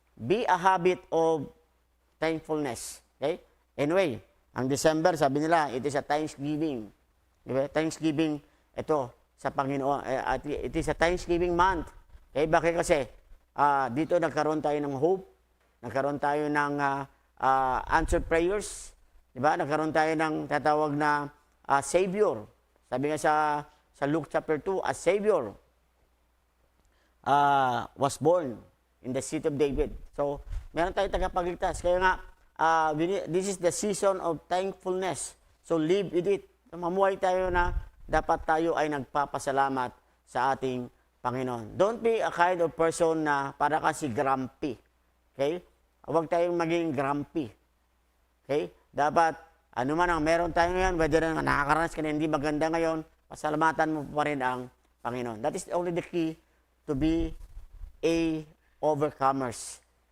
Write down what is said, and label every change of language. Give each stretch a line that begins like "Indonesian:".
English: Be a habit of thankfulness. Okay?
Filipino: Anyway, ang December, sabi nila,
English: it is a Thanksgiving.
Filipino: Diba?
English: Thanksgiving,
Filipino: ito, sa Panginoon.
English: It is a Thanksgiving month.
Filipino: Okay? Bakit kasi? Dito nagkaroon tayo ng hope, nagkaroon tayo ng answered prayers, di ba? Nagkaroon tayo ng tatawag na Savior. Sabi nga sa Luke chapter 2,
English: a Savior was born in the city of David.
Filipino: So, meron tayong tagapagligtas. Kaya nga,
English: this is the season of thankfulness. So, live with it.
Filipino: Mamuhay tayo na dapat tayo ay nagpapasalamat sa ating Panginoon.
English: Don't be a kind of person
Filipino: na para kasi
English: grumpy. Okay?
Filipino: Huwag tayong maging grumpy. Okay? Dapat, ano man ang meron tayo ngayon, whether na nakakaranas ka na hindi maganda ngayon, pasalamatan mo pa rin ang Panginoon.
English: That is only the key to be a overcomers.